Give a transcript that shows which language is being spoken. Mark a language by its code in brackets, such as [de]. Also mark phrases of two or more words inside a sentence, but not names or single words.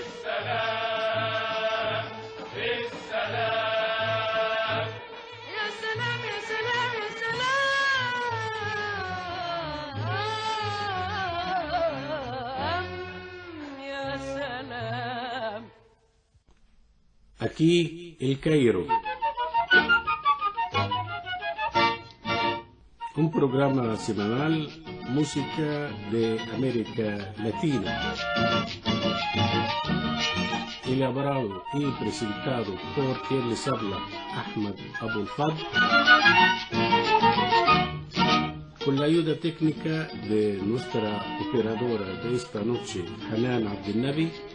[ar] السلام السلام. يا سلام يا سلام يا سلام يا سلام. [es] Aquí El Cairo. Un programa semanal, música de América Latina. Elaborado y presentado por quien les habla, Ahmed Abul Fadl, con la ayuda técnica de nuestra operadora de esta noche, Hanan Abdelnabi.